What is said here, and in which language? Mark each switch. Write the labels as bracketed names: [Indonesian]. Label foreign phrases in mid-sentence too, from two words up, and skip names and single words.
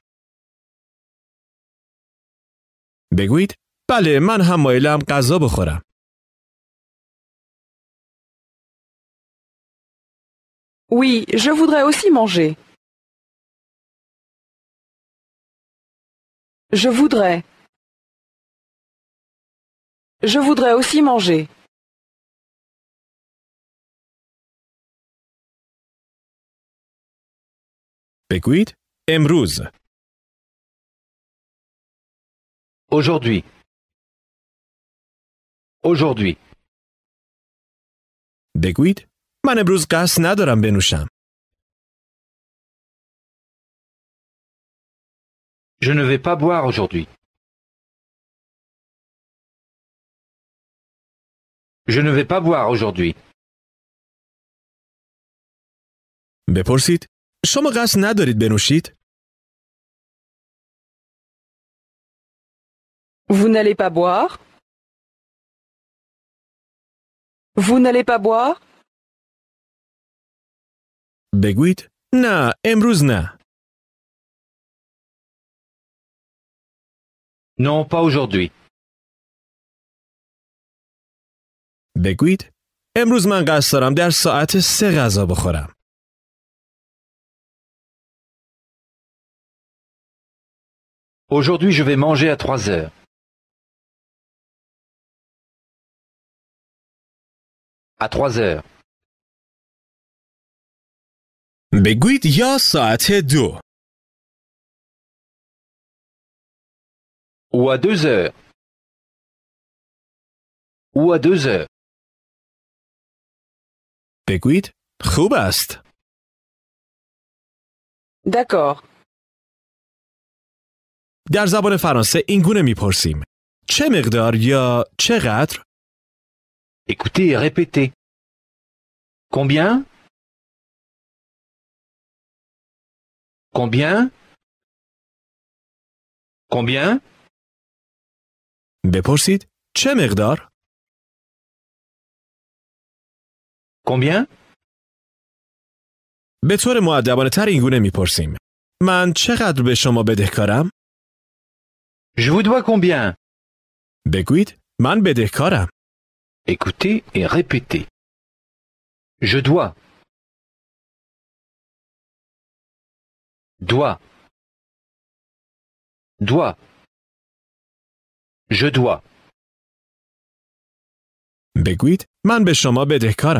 [Persian] بگویید بله من هم مایلم غذا بخورم. [French] Oui, je voudrais aussi manger. Je voudrais. Je voudrais aussi manger. [Persian] بگویید امروز. [French] Aujourd'hui. Aujourd'hui. [Persian] بگویید من امروز قصد ندارم بنوشم. [French] Je ne vais pas boire aujourd'hui. Je ne vais pas boire aujourd'hui. [Persian] بپرسید شما قصد ندارید بنوشید؟ [French] Vous n'allez pas boire? Vous n'allez pas boire? [Persian] بگویید نه امروز نه. [French] Non, pas aujourd'hui. [Persian] بگویید امروز من قصد دارم در ساعت 3 غذا بخورم. [French] Aujourd'hui, je vais manger à 3 heures. À 3 heures. [Persian] بگویید یا ساعت 2. [French] Ou à 2 heures. Ou à 2 heures. [Persian] بگویید خوب است. [French] D'accord. [Persian] در زبان فرانسه این گونه میپرسیم. چه مقدار یا چقدر؟ [French] Écoutez et répétez. Combien? Combien? Combien? [Persian] بپرسید چه مقدار؟ [French] Combien? [Persian] به طور مؤدبانه تر این گونه میپرسیم. من چقدر به شما بدهکارم؟ [French] Je vous dois combien? [Persian] بگویید من بدهکارم. [French] Écoutez et répétez. Je dois. Dois. Dois. Je dois. [Persian] بگویید من به شما بدهکارم.